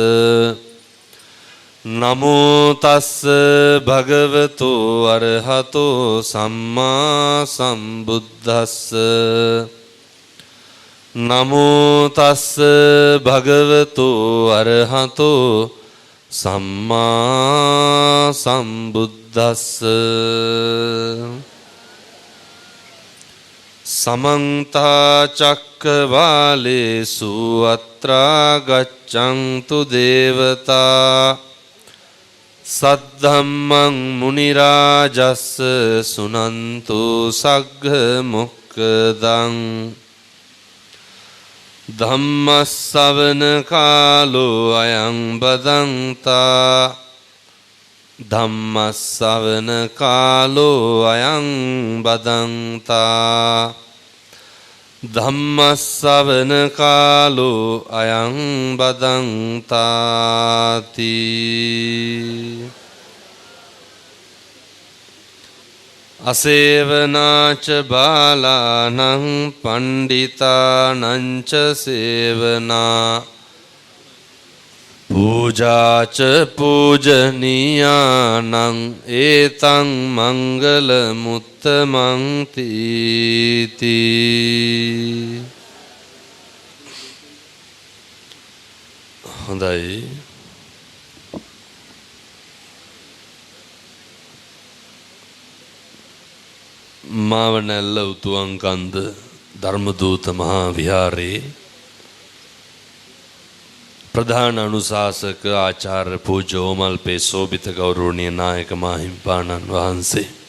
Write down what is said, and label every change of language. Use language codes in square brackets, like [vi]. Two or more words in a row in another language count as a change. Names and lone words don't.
[pi] නමෝ තස්ස භගවතෝ අරහතෝ සම්මා සම්බුද්දස්ස. නමෝ තස්ස භගවතෝ අරහතෝ සම්මා සම්බුද්දස්ස. සමන්ත චක්කවාලේසු අත්‍රා ගච්ඡන්තු දේවතා සද්ධම්මං මුනි රාජස්ස සුනන්තු සග්ග මොක්ඛදං ධම්මස්සවන කාලෝ අයං බදන්තා ධම්මස්සවන කාලෝ අයං බදන්තා ධම්මස්සවන කාලෝ අයං බදන්තාති. අසේවනාච බාලානං පණ්ඩිතානං ච සේවනා පූජාච පූජනීයානං ඒතං මංගල මුත්තමං තීති. [si] හොඳයි. මාවනැල්ල උතුවන්කන්ද ධර්මදූත මහා විහාරයේ ප්‍රධාන අනුශාසක ආචාර්ය පූජ්‍ය ඕමල්පේ සෝභිත ගෞරවනීය නායක මාහිම්පාණන් වහන්සේ,